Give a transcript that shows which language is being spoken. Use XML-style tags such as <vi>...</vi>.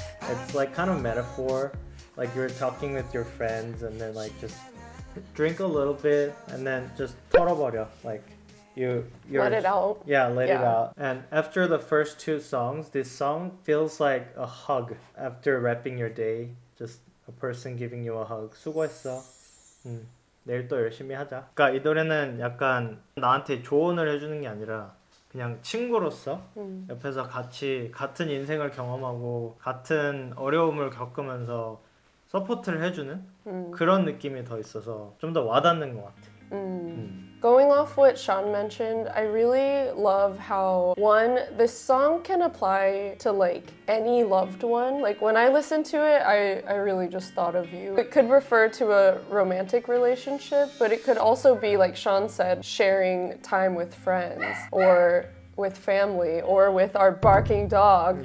<en>It's like kind of metaphor, like you're talking with your friends and then like just drink a little bit and then just 털어버려, like you're let it out. Yeah, let it out. And after the first 2 songs, this song feels like a hug after wrapping your day. Just a person giving you a hug.</en> <ko>수고했어. 내일 또 열심히 하자. 그러니까 이 노래는 약간 나한테 조언을 해주는 게 아니라 그냥 친구로서 옆에서 같이 같은 인생을 경험하고 같은 어려움을 겪으면서 서포트를 해주는 그런 느낌이 더 있어서 좀 더 와닿는 것 같아.</ko> <en>Going off what Sean mentioned, I really love how, one, this song can apply to like any loved one. Like when I listened to it, I really just thought of you. It could refer to a romantic relationship, but it could also be, like Sean said, sharing time with friends or with family or with our barking dog.</en>